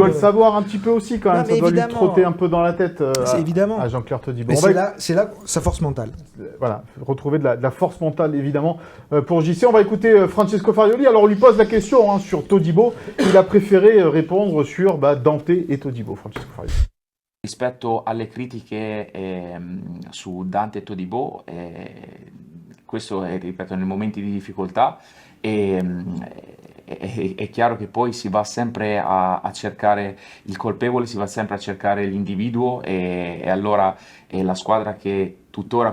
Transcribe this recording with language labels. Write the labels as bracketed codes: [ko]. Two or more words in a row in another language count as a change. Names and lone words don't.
[fr] Il doit le savoir un petit peu aussi quand même. Ça doit lui trotter un peu dans la tête à Jean-Claire Todibo. C'est là sa force mentale. Voilà, retrouver de la force mentale évidemment pour JC. On va écouter Francesco Farioli. Alors on lui pose la question sur Todibo. Il a préféré répondre sur Dante et Todibo. Francesco Farioli. [it] Rispetto alle critiche su Dante e Todibo, questo è, ripeto, nei momenti di difficoltà è chiaro che poi si va sempre a cercare il colpevole, si va sempre a cercare l'individuo e allora è la squadra che tuttora